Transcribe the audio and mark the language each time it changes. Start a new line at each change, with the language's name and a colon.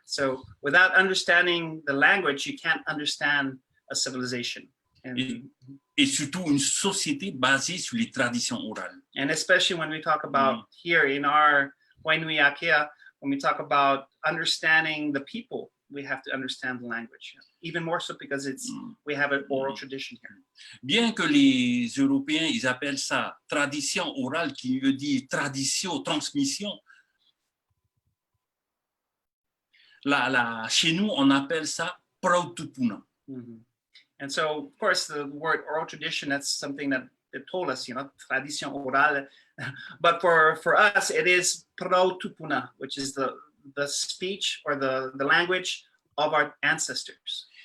English: So without understanding the language, you can't understand a civilization.
French: Et surtout une société basée sur les traditions orales.
English: And especially when we talk about here in our inuiākea, when we talk about understanding the people, we have to understand the language. Even more so because we have an oral tradition here.
French: Bien que les Européens, ils appellent ça tradition orale, qui veut dire tradition, transmission, chez nous, on appelle ça prautupuna.
English: And so, of course, the word oral tradition, that's something that they told us,
French: tradition orale.
English: But for us, it is prautupuna, which is the speech or the language of our ancestors.